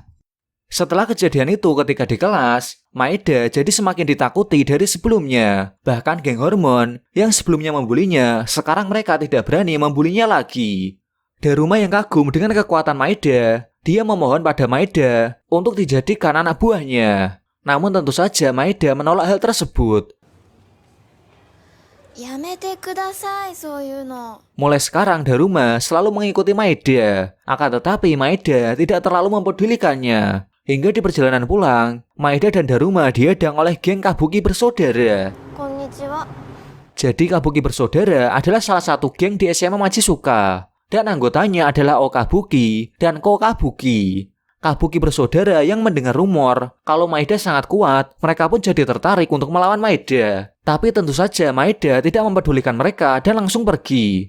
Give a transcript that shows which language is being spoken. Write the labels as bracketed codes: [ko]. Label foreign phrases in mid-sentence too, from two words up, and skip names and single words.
[id] Setelah kejadian itu ketika di kelas, Maeda jadi semakin ditakuti dari sebelumnya. Bahkan geng Hormon yang sebelumnya membulinya, sekarang mereka tidak berani membulinya lagi. Daruma yang kagum dengan kekuatan Maeda, dia memohon pada Maeda untuk dijadikan anak buahnya. Namun tentu saja Maeda menolak hal tersebut. [ja] やめてください、そういうの。 [id] Mulai sekarang Daruma selalu mengikuti Maeda. Akan tetapi Maeda tidak terlalu mempedulikannya. Hingga di perjalanan pulang, Maeda dan Daruma dihadang oleh geng Kabuki bersaudara. [ja] こんにちは。 [id] Jadi Kabuki bersaudara adalah salah satu geng di SMA Majizuka. Dan anggotanya adalah Okabuki dan Kokabuki. Kabuki bersaudara yang mendengar rumor kalau Maeda sangat kuat, mereka pun jadi tertarik untuk melawan Maeda. Tapi tentu saja Maeda tidak mempedulikan mereka dan langsung pergi.